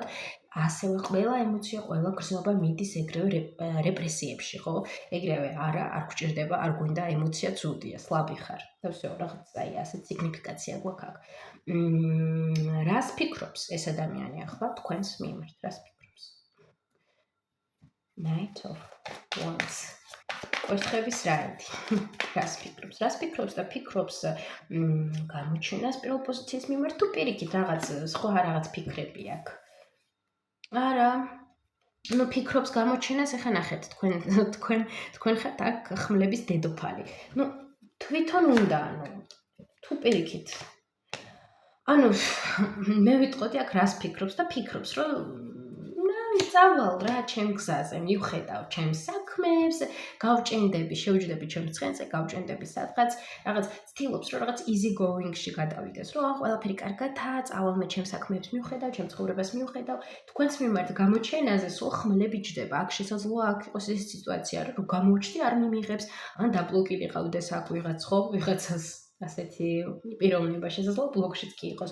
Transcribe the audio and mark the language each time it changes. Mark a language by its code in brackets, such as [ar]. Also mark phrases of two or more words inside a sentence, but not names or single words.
[ka] ასევე ყველა ემოცია, ყველა გრძნობა მიდის ეგრევე რეპრესიებში, ხო? ეგრევე არ გვჭირდება, არ გვინდა ემოცია ცუდია, სლაბი ხარ. და всё, რაღაც აი ასეთ სიგნიფიკაცია გვაქვს აქ. რას ფიქრობს ეს ადამიანი ახლა თქვენს მიმართ? რას ფიქრობს? [en] Knight of Wands. [ka] კვერცხების რაიდი. რას ფიქრობს? რას ფიქრობს და ფიქრობს გამოჩენას პირველ პოზიციის მიმართ თუ პირიქით რაღაც სხვა რაღაც ფიქრები აქვს? არა. ნუ ფიქრობს გამოჩენას, ეხლა ნახეთ, თქვენ ხართ აქ ხმლების დედოფალი. ნუ თვითონ უნდა, თუ პირიქით. ანუ მე ვიტყოდი აქ რას ფიქრობს და ფიქრობს, რომ წავალ რა ჩემ გზაზე, მივხედავ ჩემს საქმეს, გავჭენდები, შევჯდები ჩემს ცხენზე, გავჭენდები სადღაც, რაღაც ცდილობს, რომ რაღაც [en] easy going- [ka] ში გადავიდეს, რომ ყველაფერი კარგადაა, წავალ მე ჩემს საქმეებს მივხედავ, ჩემს ცხოვრებას მივხედავ, თქვენს მიმართ გამოჩენაზე სულ ხმლები ჯდება. აქ შესაძლოა აქ იყოს ეს სიტუაცია, რომ გამოუჩდი არ მიმიღებს, ან დაბლოკილი ყავდეს აქ ვიღაც, ხო, ვიღაცას ასეთი პიროვნება შესაძლოა ბლოკშიც კი იყოს.